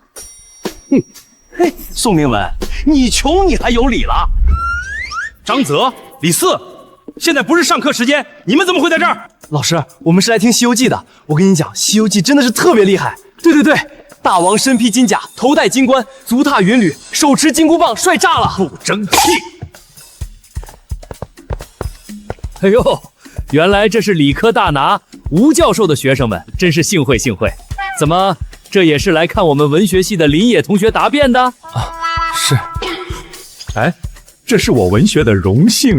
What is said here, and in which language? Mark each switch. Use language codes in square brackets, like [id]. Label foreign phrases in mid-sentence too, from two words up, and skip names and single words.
[zh] 哼，嘿，宋明文，你窮你还有理了？张泽、李四，現在不是上課時間，你們怎麼會在這兒？老師，我們是來聽《西遊記》的。我跟你講，《西遊記》真的是特別厲害。對對對，大王身披金甲，頭戴金冠，足踏雲履，手持金箍棒，帥炸了！不爭氣！哎呦，原来这是理科大拿吴教授的学生们，真是幸会幸会。怎么，这也是来看我们文学系的林野同学答辩的？是。哎，这是我文学的荣幸。